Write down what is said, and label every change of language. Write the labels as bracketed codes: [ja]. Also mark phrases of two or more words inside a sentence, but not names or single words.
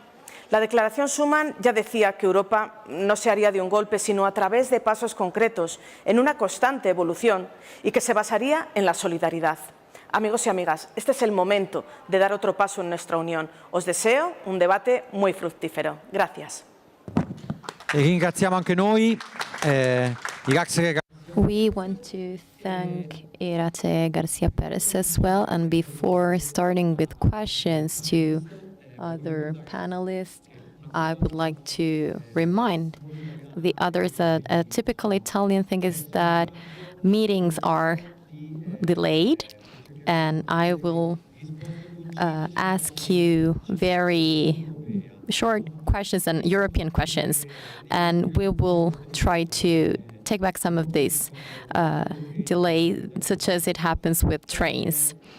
[es] La Declaración Schuman ya decía que Europa no se haría de un golpe, sino a través de pasos concretos, en una constante evolución y que se basaría en la solidaridad. Amigos y amigas, este es el momento de dar otro paso en nuestra unión. Os deseo un debate muy fructífero. Gracias. [it] Ringraziamo anche noi. [en] We want to thank Irache Garcia Perez as well. And before starting with questions to other panelists, I would like to remind the others that a typical Italian thing is that meetings are delayed, and I will ask you very short questions and European questions, and we will try to take back some of this delay, such as it happens with trains.